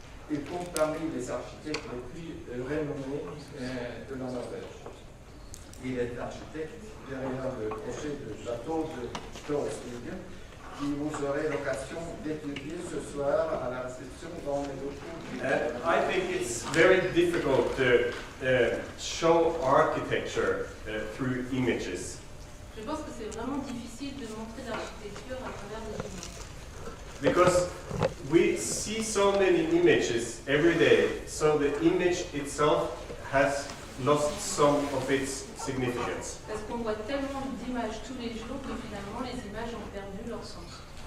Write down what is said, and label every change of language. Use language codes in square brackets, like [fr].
[fr] Il compte parmi les architectes les plus renommés de la Norvège. Il est architecte derrière le projet de château de Storstigen, qui vous aurez l'occasion d'étudier ce soir à la réception dans les locaux. [en] I think it's very difficult to show architecture through images. [fr] Je pense que c'est vraiment difficile de montrer l'architecture à travers des images. [en] Because we see so many images every day, so the image itself has lost some of its significance. [fr] Parce qu'on voit tellement d'images tous les jours que finalement les images ont perdu leur sens.